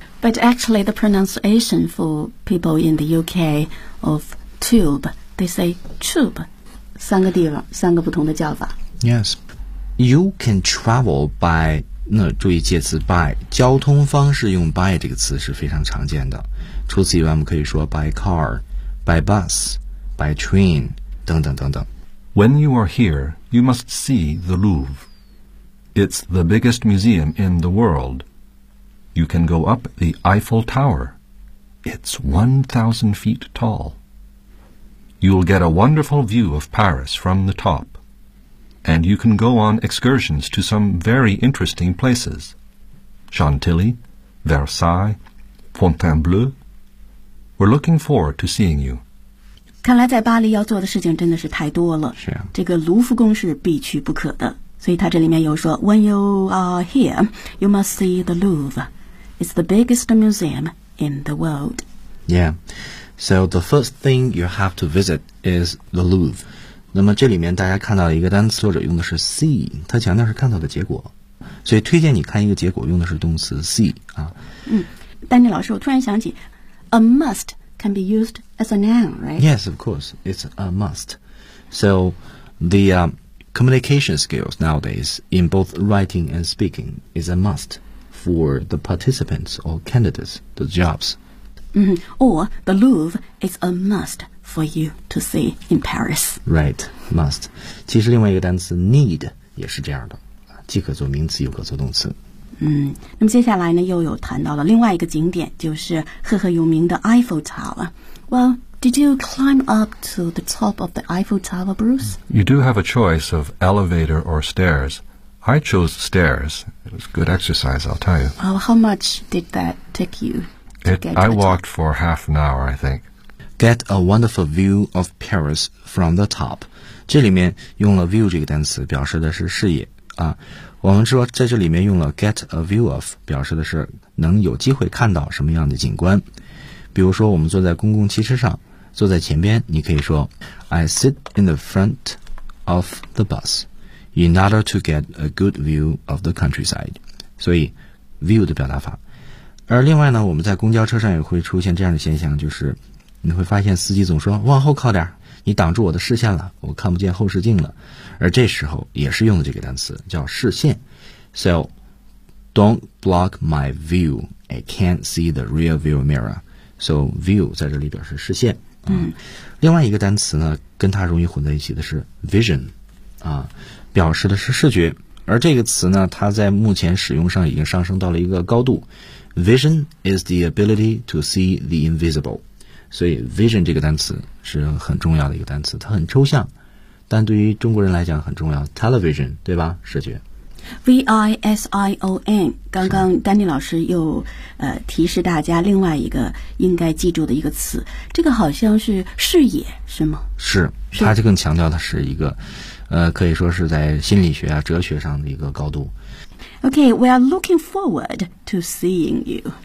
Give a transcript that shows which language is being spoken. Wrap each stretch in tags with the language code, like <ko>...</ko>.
<en>But actually, the pronunciation for people in the UK of tube, they say tube.</en> <zh>三个地方，三个不同的叫法。</zh> <en>Yes. You can travel by,</en> <zh>那注意介词 by, 交通方式用 by 这个词是非常常见的。除此以外，我们可以说</zh> <en>by car, by bus, by train,</en> <zh>等等等等。</zh> <en>When you are here, you must see the Louvre. It's the biggest museum in the world. You can go up the Eiffel Tower. It's 1,000 feet tall. You'll get a wonderful view of Paris from the top. and you can go on excursions to some very interesting places. Chantilly, Versailles, Fontainebleau. We're looking forward to seeing you.</en> <zh>看来在巴黎要做的事情真的是太多了。是啊。这个卢浮宫是必去不可的。所以他这里面又说</zh> <en>When you are here, you must see the Louvre. It's the biggest museum in the world. Yeah. So the first thing you have to visit is the Louvre.</en> <zh>那么这里面大家看到一个单词作者用的是 see， 它强调是看到的结果，所以推荐你看一个结果用的是动词 see 啊。嗯，丹尼老师，我突然想起</zh> <en>a must can be used as a noun， right？ Yes， of course， it's a must。 So the、communication skills nowadays in both writing and speaking is a must for the participants or candidates the jobs。嗯， or the Louvre is a mustFor you to see in Paris. Right, must.</en> <zh>其实另外一个单词 need 也是这样的，既可做名词，又可做动词。嗯，那么接下来呢，又有谈到了另外一个景点，就是赫赫有名的 Eiffel Tower.</zh> <en>Well, did you climb up to the top of the Eiffel Tower, Bruce? You do have a choice of elevator or stairs. I chose stairs. It was good exercise, I'll tell you. Well, how much did that take you? I walked for half an hour, I think. Get a wonderful view of Paris from the top.</en> <zh>这里面用了 view 这个单词表示的是视野啊。我们说在这里面用了</zh> <en>get a view of</en> <zh>表示的是能有机会看到什么样的景观。比如说我们坐在公共汽车上，坐在前边，你可以说</zh> <en>I sit in the front of the bus in order to get a good view of the countryside.</en> <zh>所以 view 的表达法。而另外呢，我们在公交车上也会出现这样的现象，就是你会发现司机总说往后靠点，你挡住我的视线了，我看不见后视镜了。而这时候也是用的这个单词叫视线。</zh> <en>So don't block my view, I can't see the rear view mirror.</en> <zh>So view 在这里表示视线、另外一个单词呢跟它容易混在一起的是 vision、表示的是视觉。而这个词呢它在目前使用上已经上升到了一个高度。</zh> <en>Vision is the ability to see the invisible.</en> <zh>所以 vision 这个单词是很重要的一个单词，它很抽象，但对于中国人来讲很重要。 Television， 对吧？视觉。 vision， 刚刚丹尼老师又提示大家另外一个应该记住的一个词，这个好像是视野，是吗？是，它就更强调的是一个，可以说是在心理学啊、哲学上的一个高度。</zh> <en>Okay， we are looking forward to seeing you.</en>